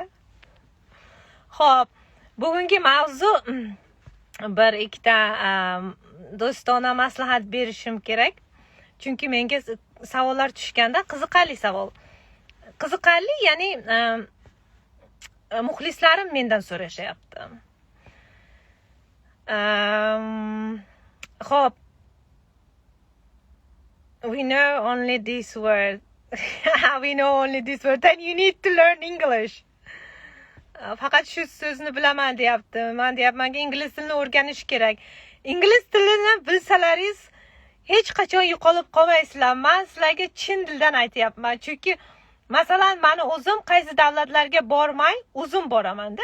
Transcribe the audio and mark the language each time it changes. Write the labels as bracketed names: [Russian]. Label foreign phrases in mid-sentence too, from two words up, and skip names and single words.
[Uzbek] Xo'p, bugungi mavzu bir ikkita do'stona maslahat berishim kerak. Chunki menga savollar tushganda qiziqarli savol. Qiziqarli, ya'ni muxlislarim mendan so'rashyapti. Xo'p, [English] we know only this word. We know only this word. Then you need to learn English. [Uzbek] Faqat shu so'zni bilaman deyapti. Men deyapmanki, ingliz tilini o'rganish kerak. Ingliz tilini bilsalaringiz hech qachon yo'qolib qolmaysizlar. Men sizlarga chin dildan aytyapman. Chunki masalan, meni o'zim qaysi davlatlarga bormay, o'zim boraman-da.